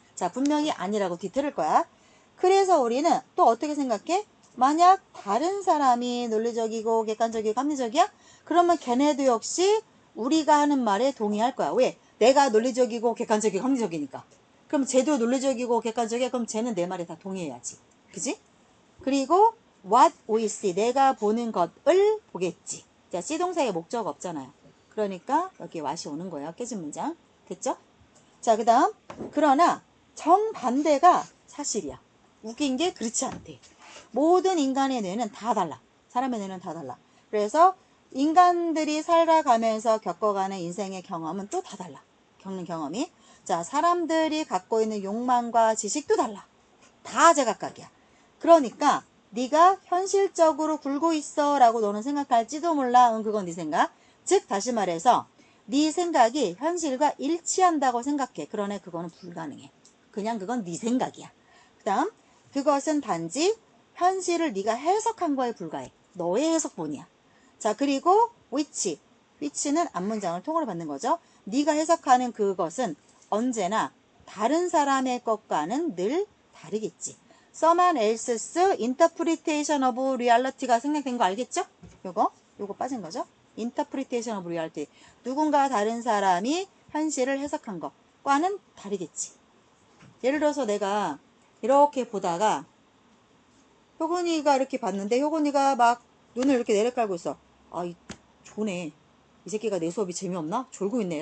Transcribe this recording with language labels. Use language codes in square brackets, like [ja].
[ko] 자, 분명히 아니라고 뒤틀을 거야. 그래서 우리는 또 어떻게 생각해? 만약 다른 사람이 논리적이고 객관적이고 합리적이야? 그러면 걔네도 역시 우리가 하는 말에 동의할 거야. 왜? 내가 논리적이고 객관적이고 합리적이니까. 그럼 쟤도 논리적이고 객관적이야. 그럼 쟤는 내 말에 다 동의해야지. 그지? [en] 그리고 what we see. [ko] 내가 보는 것을 보겠지. 자, C 동사의 목적 없잖아요. 그러니까 여기 what이 오는 거예요. 깨진 문장. 됐죠? 자, 그 다음. 그러나 정반대가 사실이야. 웃긴 게 그렇지 않대. 모든 인간의 뇌는 다 달라. 사람의 뇌는 다 달라. 그래서 인간들이 살아가면서 겪어가는 인생의 경험은 또 다 달라. 겪는 경험이. 자, 사람들이 갖고 있는 욕망과 지식도 달라. 다 제각각이야. 그러니까 네가 현실적으로 굴고 있어 라고 너는 생각할지도 몰라. 응, 그건 네 생각. 즉 다시 말해서 네 생각이 현실과 일치한다고 생각해. 그러나 그거는 불가능해. 그냥 그건 네 생각이야. 그 다음 그것은 단지 현실을 네가 해석한 거에 불과해. 너의 해석본이야. 자, 그리고 which는 앞문장을 통으로 받는 거죠. 네가 해석하는 그것은 언제나 다른 사람의 것과는 늘 다르겠지. [en] Someone else's interpretation of reality [ko] 가 생략된 거 알겠죠? 요거 빠진 거죠? [en] interpretation of reality. [ko] 누군가 다른 사람이 현실을 해석한 것과는 다르겠지. 예를 들어서 내가 이렇게 보다가 효곤이가 이렇게 봤는데 효곤이가 막 눈을 이렇게 내려깔고 있어. 아, 조네. 이 새끼가 내 수업이 재미없나? 졸고 있네.